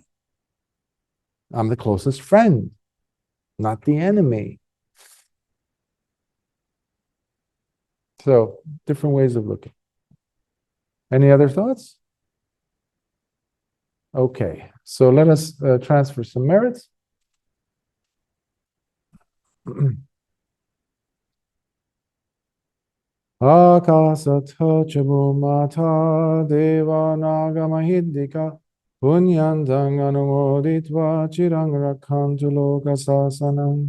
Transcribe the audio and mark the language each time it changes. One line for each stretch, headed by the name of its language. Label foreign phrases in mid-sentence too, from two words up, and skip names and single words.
English: I'm the closest friend, not the enemy. So, different ways of looking. Any other thoughts? Okay, so let us transfer some merits.
Pali: Akasatha chabumata deva nagamahidika punyantang anumoditva chirang rakhantu lokasasanam.